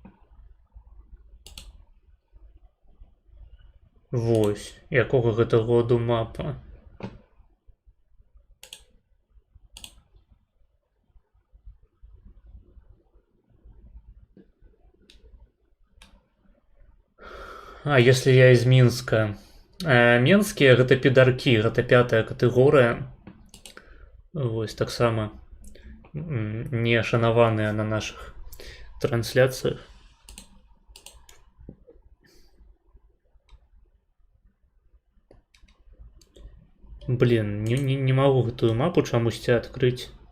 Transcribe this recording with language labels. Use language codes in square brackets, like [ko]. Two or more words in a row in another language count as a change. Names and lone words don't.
[be] Вось, якога гэта году мапа. [ru] А если я из Мінска? [be] Менскія гэта педаркі, гэта 5-я катэгорыя. Вось таксама не шанаваныя на нашых трансляцыях. [ru] Блин, не могу [be] гэтую мапу чамусьці адкрыць.